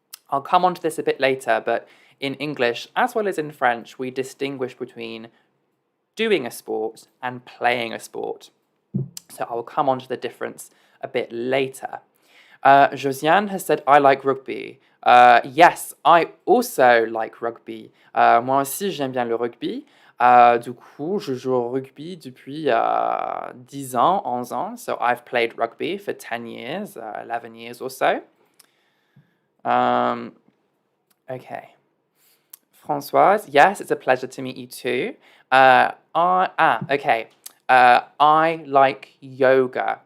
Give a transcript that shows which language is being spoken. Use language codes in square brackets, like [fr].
[en] I'll come on to this a bit later, but in English, as well as in French, we distinguish between doing a sport and playing a sport. So I'll come on to the difference a bit later. Josiane has said, I like rugby. Yes, I also like rugby. [fr] Moi aussi, j'aime bien le rugby. Du coup, je joue au rugby depuis 10 ans, 11 ans. [en] So I've played rugby for 10 years, 11 years or so. Okay. Françoise, yes, it's a pleasure to meet you too. Okay. I like yoga.